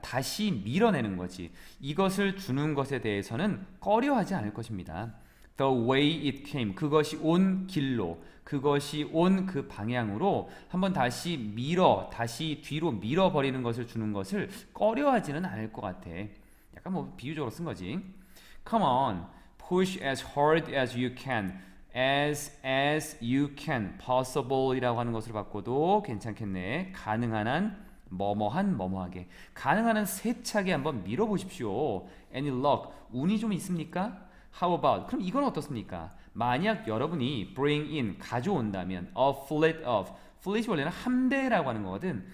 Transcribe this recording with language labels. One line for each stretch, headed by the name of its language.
Korean: 다시 밀어내는 거지. 이것을 주는 것에 대해서는 꺼려하지 않을 것입니다.
English: The way it came.
Korean: 그것이 온 길로, 그것이 온 그 방향으로 한번 다시 다시 뒤로 밀어버리는 것을 주는 것을 꺼려하지는 않을 것 같아. 약간 뭐 비유적으로 쓴 거지.
English: Come on, push as hard as you can. as you can,
Korean: possible 이라고 하는 것으로 바꿔도 괜찮겠네. 가능한 한, 뭐뭐한, 뭐뭐하게. 가능한 한 세차게 한번 밀어보십시오.
English: Any luck,
Korean: 운이 좀 있습니까?
English: How about,
Korean: 그럼 이건 어떻습니까? 만약 여러분이
English: bring in,
Korean: 가져온다면
English: a fleet of,
Korean: fleet이 원래는 함대라고 하는 거거든.